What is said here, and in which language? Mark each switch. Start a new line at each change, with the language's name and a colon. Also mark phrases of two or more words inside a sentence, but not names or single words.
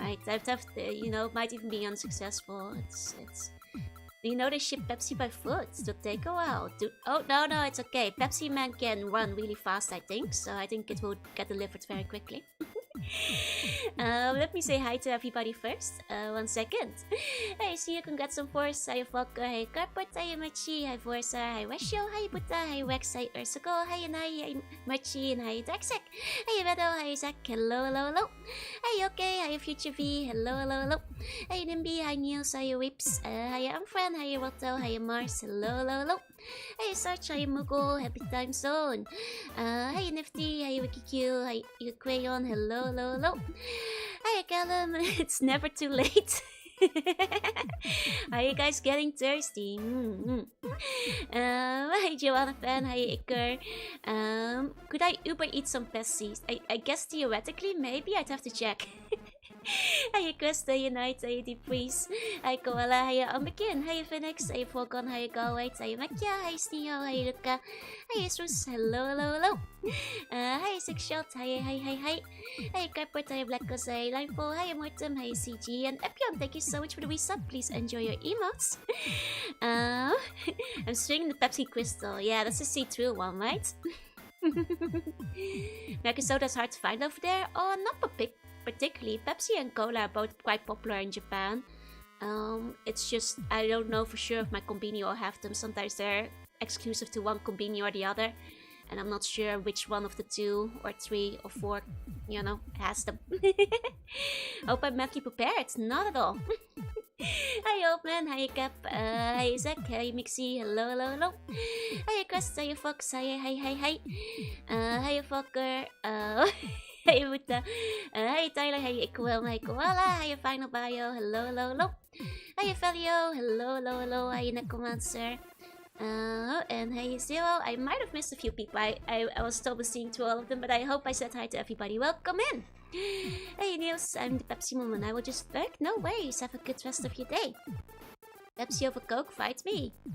English: Might might even be unsuccessful. It's do you know they ship Pepsi by foot? It'll take a while. Oh no, it's okay. Pepsi Man can run really fast, I think, so I think it will get delivered very quickly. Let me say hi to everybody first. 1 second. Hey, see you, congrats on Force. Hi, Falco. Hi, Carpet. Hi, Machi. Hi, Forza. Hi, Wesho. Hi, Buddha. Hi, Wex. Hi, Ursuko. Hi, Nai. Hi, Machi. And hi, Darksec. Hi, Meadow. Hi, Zach. Hello. Hi, okay. Hi, Future V. Hello. Hi, Nimby. Hi, Niels. Hi, Whips. Hi, Amfran. Hi, Roto. Hi, Mars. Hello. Hey, Sarch. Hi, Mugo. Happy time zone. Hi, Nifty. Hi, WikiQ. Hi, Crayon. Hello. Hi, Callum. It's never too late. Are you guys getting thirsty? Hi, Joanna fan. Hi, Iker. Could I Uber eat some Pepsi? I guess theoretically, maybe I'd have to check. Hi, Krista, Unite, hi, Deep Freeze, hi, Koala, hi, Amakin, hi, Phoenix, hi, Falcon, hi, Galway, hi, Makia, hi, Sneo, hi, Luca, hi, Isus, hello. Hi, Six Shot, hi, hi, Carport, hi, Black Cos, hi, Lineful, hi, Mortem, hi, CG, and Epion, thank you so much for the resub. Please enjoy your emotes. I'm swinging the Pepsi Crystal. Yeah, that's the see-through one, right? American soda's hard to find over there. Oh, not particularly. Pepsi and Cola are both quite popular in Japan. It's just I don't know for sure if my Konbini will have them. Sometimes they're exclusive to one Konbini or the other, and I'm not sure which one of the 2 or 3 or 4, has them. Hope I'm mentally prepared. Not at all. Hi, old man. Hi, Cap. Hi, Zach. Hi, Mixie. Hello. Hi, Crest. Hi, Fox. Hi. Hi, Fokker. Hi, Buddha. Hi, Tyler. Hi, Ikwel. Hi, Koala. Hi, Final Bio. Hello. Hi, Felio. Hello. Hi, Necromancer. And hey, Zero. I might have missed a few people. I was still seeing to all of them, but I hope I said hi to everybody. Welcome in. Hey, Niels. I'm the Pepsi Woman. I will just work. No worries. Have a good rest of your day. Pepsi over Coke. Fight me.